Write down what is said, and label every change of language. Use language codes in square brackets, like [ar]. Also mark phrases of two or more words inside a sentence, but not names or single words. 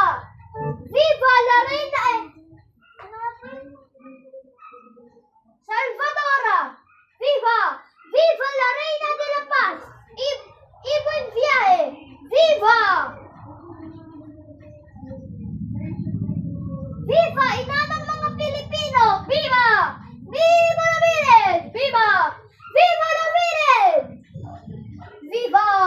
[es] Viva la Reina Salvadora! Viva! Viva la Reina de la Paz! Y buen viaje! Viva! [tl] Viva ina ng mga Pilipino! [es] Viva! Viva la Virgen! Viva! Viva la Virgen! Viva!